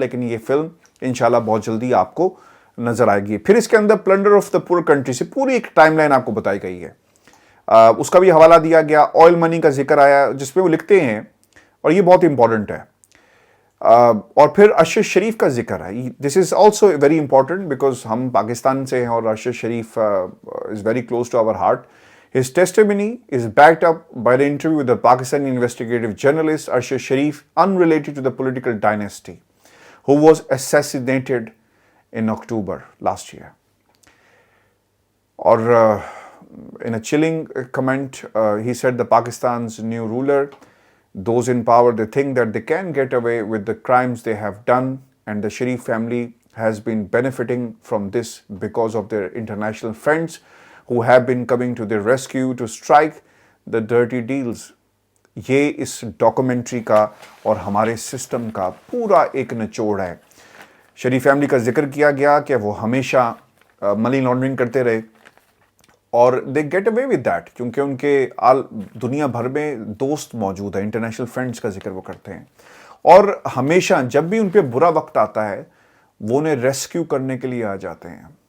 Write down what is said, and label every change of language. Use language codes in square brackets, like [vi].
[ur] لیکن یہ فلم انشاءاللہ بہت جلدی آپ کو نظر آئے گی. پھر اس کے اندر پلنڈر آف دا پور کنٹری سے پوری ایک ٹائم لائن آپ کو بتائی گئی ہے, اس کا بھی حوالہ دیا گیا. آئل منی کا ذکر آیا جس میں وہ لکھتے ہیں, اور یہ بہت امپورٹنٹ ہے. اور پھر ارشد شریف کا ذکر ہے. [en] this is also very important because [ur] ہم پاکستان سے ہیں اور [en] Arshad Sharif is very close to our heart. His testimony is backed up by the interview with the Pakistani investigative journalist Arshad Sharif, unrelated to the political dynasty, who was assassinated in October last year. Or in a chilling comment, he said the Pakistan's new ruler, those in power, they think that they can get away with the crimes they have done, and the Sharif family has been benefiting from this because of their international friends who have been coming to their rescue to strike the dirty deals. [ur] یہ اس documentary کا اور ہمارے system کا پورا ایک نچوڑ ہے. شریف family کا ذکر کیا گیا کہ وہ ہمیشہ منی لانڈرنگ کرتے رہے, اور [en] they get away with that [ur] کیونکہ ان کے دنیا بھر میں دوست موجود ہیں, انٹرنیشنل فرینڈس کا ذکر وہ کرتے ہیں, اور ہمیشہ جب بھی ان پہ برا وقت آتا ہے وہ انہیں ریسکیو کرنے کے لیے آ جاتے ہیں.